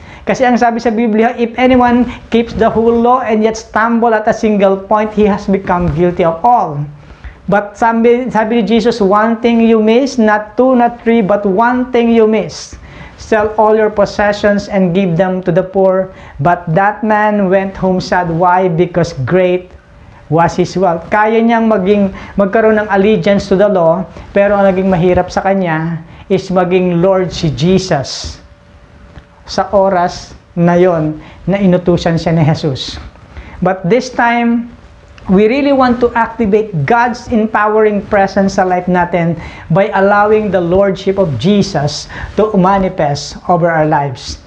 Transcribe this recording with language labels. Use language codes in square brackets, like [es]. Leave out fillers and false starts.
[en] Kasi ang sabi sa Biblia, if anyone keeps the whole law and yet stumble at a single point, he has become guilty of all. But sabi ni Jesus, one thing you miss, not two, not three, but one thing you miss. Sell all your possessions and give them to the poor. But that man went home sad. Why? Because great was his wealth. [tl] Kaya niyang magkaroon ng allegiance to the law, pero ang naging mahirap sa kanya is maging Lord si Jesus sa oras na yon na inutusan siya ni Jesus. [en] But this time, we really want to activate God's empowering presence sa life natin by allowing the Lordship of Jesus to manifest over our lives.